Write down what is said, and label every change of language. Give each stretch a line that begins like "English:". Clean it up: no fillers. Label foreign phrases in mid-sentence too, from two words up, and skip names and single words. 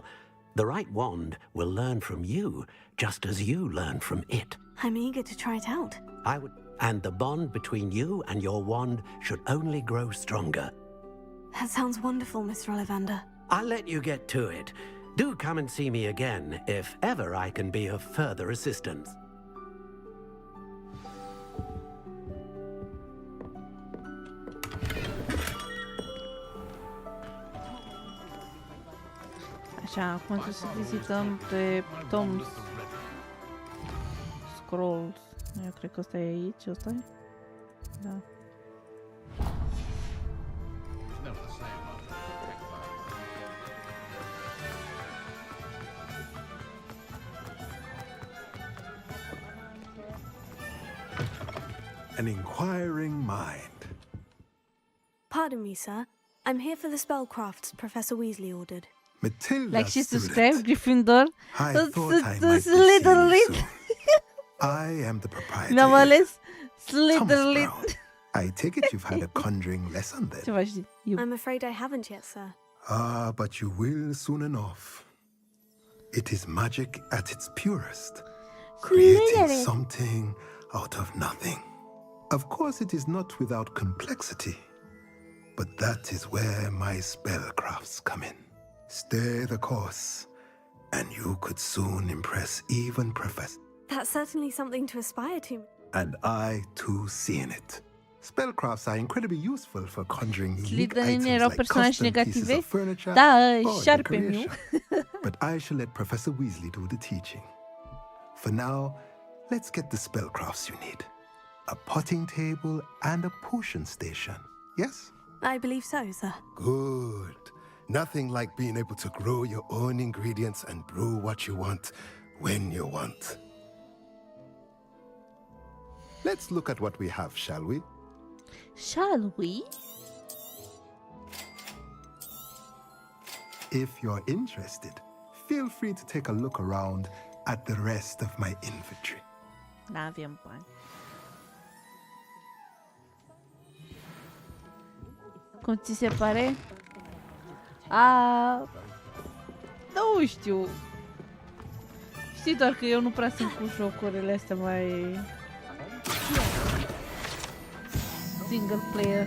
English: The right wand will learn from you, just as you learn from it. I'm eager to try it out. And the bond between you and your wand should only grow stronger. That sounds wonderful, Mr. Ollivander. I'll let you get to it. Do come and see me again, if ever I can be of further assistance.
Romanian: Așa, acum trebuie să vizităm pe Tom's Scrolls. Eu cred că ăsta e aici, ăsta e? Da.
English: An inquiring mind. Pardon me, sir. I'm here for the spellcrafts Professor Weasley ordered. Matilda,
Romanian: Like și subscribe, Gryffindor.
English: I thought I might be seeing you soon. I am the proprietor.
Romanian: Mi-am ales
English: Thomas Slytherin. Brown. I take it you've had a conjuring lesson then.
Romanian: Ceva știi.
English: I'm afraid I haven't yet, sir. Ah, but you will soon enough. It is magic at its purest, creating something out of nothing. Of course, it is not without complexity, but that is where my spellcrafts come in. Stay the course, and you could soon impress even Professor. That's certainly something to aspire to. And I, too, see in it. Spellcrafts are incredibly useful for conjuring unique Slytherin items
Romanian: erau
English: like
Romanian: personaje
English: custom pieces negative? of furniture
Romanian: Da,
English: or
Romanian: șarpe meu.
English: decoration. But I shall let Professor Weasley do the teaching. For now, let's get the spellcrafts you need. A potting table and a potion station, yes? I believe so, sir. Good. Nothing like being able to grow your own ingredients and brew what you want when you want. Let's look at what we have, shall we? Shall we? If you're interested, feel free to take a look around at the rest of my inventory.
Romanian: N-avem bani. Cum ți se pare? Nu știu. Știi doar că eu nu prea sunt cu jocurile astea mai single player.